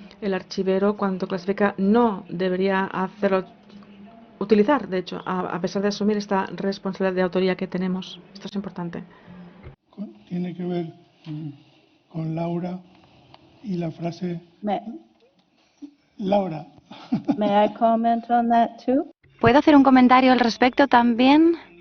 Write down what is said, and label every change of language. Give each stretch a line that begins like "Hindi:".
Spanish: El archivero, cuando clasifica, no debería hacerlo utilizar, de hecho, a pesar de asumir esta responsabilidad de autoría que tenemos. Esto es importante. Tiene que ver con Laura y la frase... Laura.
English: May I comment on that too?
Spanish: ¿Puedo hacer un comentario al respecto también?